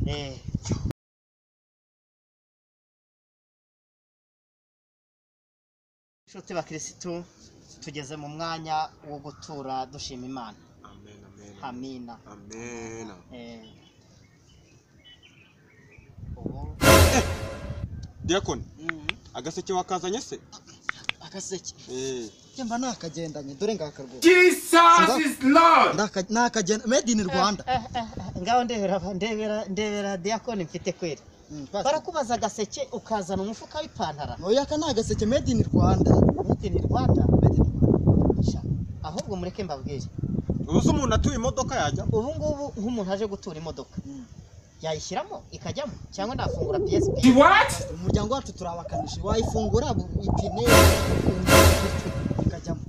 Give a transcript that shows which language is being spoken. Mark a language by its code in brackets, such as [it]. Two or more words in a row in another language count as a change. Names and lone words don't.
[rw] inshuti bakirisitu tugeze mu mwanya wo gutura dushima Imana amina Diakon agaseke wakazanye se agaseke cyemba nakagendanye dore ngakarwo [en] Jesus is Lord [rw] nakagenda [en] made in Rwanda [rw] ngaho ndebera Diakon mfite kwera barakubaza agaseke ukazana umufuka w'ipantara oya kana agaseke [en] made in Rwanda [rw] ahubwo mureke mbabwire ubuze umuntu atuye imodoka yajya ubu ngubu nk'umuntu aje gutura imodoka yayishyiramo ikajyamo cyangwa ndafungura PS [en] What? [rw] umuryango wacu turabakanishi wayifungura ipine ikajyamo